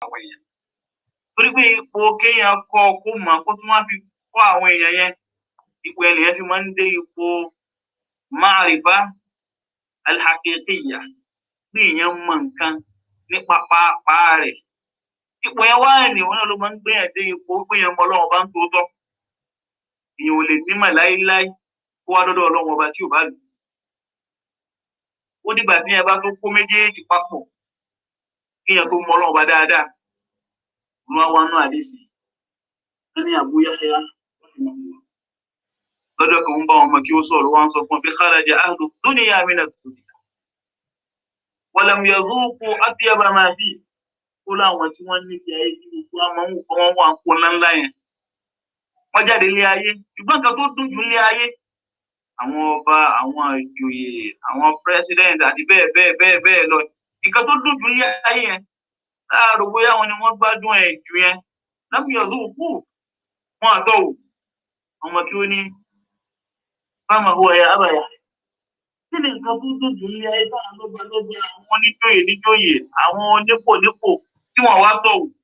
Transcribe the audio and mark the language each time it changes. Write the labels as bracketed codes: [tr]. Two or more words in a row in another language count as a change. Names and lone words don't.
[yo] àwọn èèyàn torí pé ipò kéèyàn kọ́ kó mọ̀ kó tún wá fi kọ́ àwọn èèyàn yẹn ipò ẹnìyẹn fi máa ń dé ipò [ar] المعرفة الحقيقية [yo] pé èèyàn mọ̀ nǹkan nípa pàápàá rẹ̀ ipò yẹn wá ènìyàn náà ló máa ń gbé yẹn dé ipò pé èèyàn mọ Ọlọ́run ọba ń tòótọ́ èèyàn ò lè nímọ̀ láéláé kó wá dọ́dọ̀ Ọlọ́run ọba tí ò bá lò ó dìgbà tí ẹ bá tó kó méjèèjì papọ̀ kéèyàn tó mọ Ọlọ́run ọba dáadáa wọn wá nú àdéhìí wọn ní Abu Yahya lọ́jọ́ kan ń bá wọn mọ̀ kí ó sọ̀rọ̀ wọn sọ fún bí [ar] خرج أهل دنيا من الدنيا و لم يذوقوا أطيب ما في [yo] ó láwọn tí wọ́n níbi ayé tí gbogbo àmọ́ ń kọ́ wọn wà ń kó ńláńlá yẹn wọ́n jáde ilé ayé ṣùgbọ́n nǹkan tó dùn jù ilé ayé àwọn ọba àwọn ìjòyè àwọn president àti bẹ́ẹ̀ bẹ́ẹ̀ bẹ́ẹ̀ bẹ́ẹ̀ lọ nǹkan tó dùn jù ilé ayé yẹn láàrò bóyá wọn ni wọ́n gbádùn ẹ̀ jù yẹn lábí ọ̀dọ́ òkú wọn àtọ̀wò ọmọ kí ó ní fáwọn owó ẹ̀yà àbàyà kí ni nǹkan tó dùn jù ilé ayé táwọn lọ́gbà àwọn oníjòyè níjòyè àwọn onípò nípò tí wọ́n wá tọ̀wò